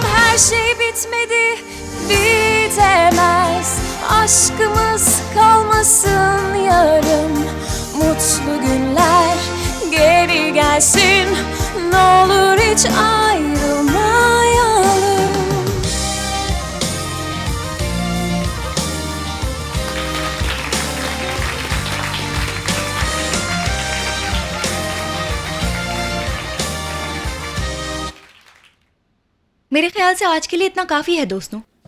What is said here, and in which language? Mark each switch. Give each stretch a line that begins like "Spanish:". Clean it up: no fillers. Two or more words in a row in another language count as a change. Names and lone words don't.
Turkish: Her şey bitmedi, bitemez. Aşkımız kalmasın yarım. Mutlu günler geri gelsin. Ne olur hiç ayrılmayalım.
Hindi: मेरे ख्याल से आज के लिए इतना काफी है दोस्तों।